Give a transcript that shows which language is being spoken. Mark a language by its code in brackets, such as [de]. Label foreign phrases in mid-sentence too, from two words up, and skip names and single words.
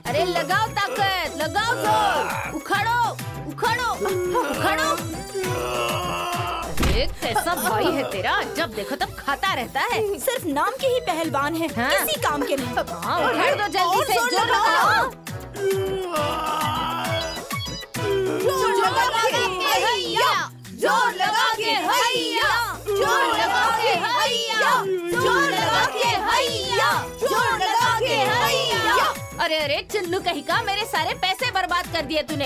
[hi] अरे लगाओ ताकत, लगाओ जोर, उखाड़ो उखाड़ो उखाड़ो। अरे कैसा भाई है तेरा, जब देखो तब खाता रहता है। सिर्फ नाम के ही पहलवान है, हाँ? किसी काम के नहीं। हाँ, उखाड़ दो जल्दी से, जोर लगाओ। जोर लगा के हैया, जोर लगा के हैया, जोर लगा के हैया, जोर लगा के हैया, जोर लगा के हैया। अरे अरे चुन्नू कहीं का, मेरे सारे पैसे बर्बाद कर दिए तूने।